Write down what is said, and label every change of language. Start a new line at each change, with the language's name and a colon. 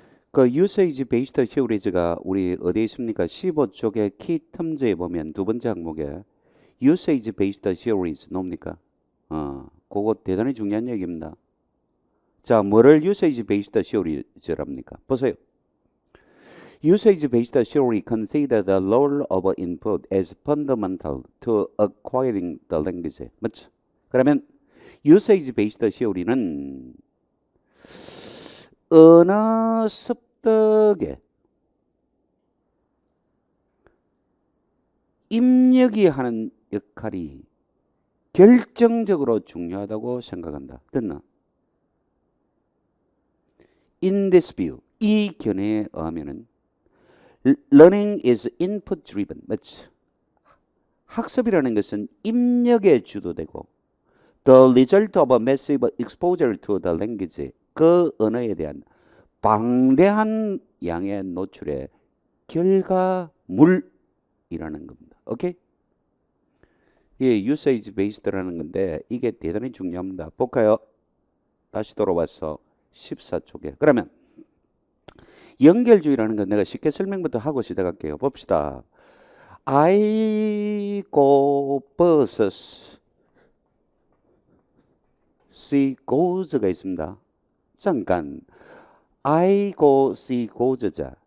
Korean: 그 usage based theories가 우리 어디에 있습니까? 15쪽에 키 텀즈에 보면 두 번째 항목에 usage based theories 나옵니까? 그거 대단히 중요한 얘기입니다. 자, 뭐를 usage based theories랍니까? 보세요.
English: Usage based theory consider the role of input as fundamental to acquiring the language.
Korean: 맞죠? 그러면 usage based theory는 언어 습득에 입력이 하는 역할이 결정적으로 중요하다고 생각한다. 됐나?
English: In this view,
Korean: 이 견해에 의하면은
English: learning is input driven.
Korean: 맞죠? 학습이라는 것은 입력에 주도되고
English: the result of a massive exposure to the language,
Korean: 그 언어에 대한 방대한 양의 노출의 결과물이라는 겁니다. 오케이? 예, usage based라는 건데 이게 대단히 중요합니다. 볼까요? 다시 돌아와서 14쪽에. 그러면 연결주의라는 건 내가 쉽게 설명부터 하고 시작할게요. 봅시다.
English: I go versus she goes가 있습니다.
Korean: 잠깐 I go, she goes자.